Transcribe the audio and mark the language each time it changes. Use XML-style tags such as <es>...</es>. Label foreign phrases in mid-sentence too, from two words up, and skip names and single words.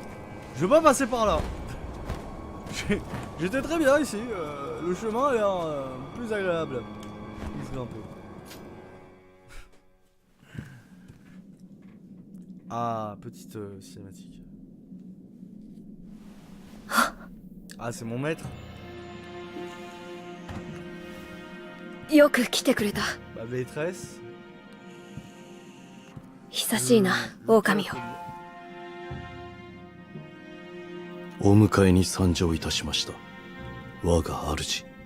<fr>Je veux pas passer par là. J'étais très bien ici, le chemin a l'air plus agréable. Il se grimpe. Ah, petite cinématique. Ah, c'est mon maître.</fr> <ja>よく来てくれた。</ja> <fr>Ma maîtresse.</fr> <ja>久しいな、狼よ。お迎えに参上いたしました。我が主。</ja>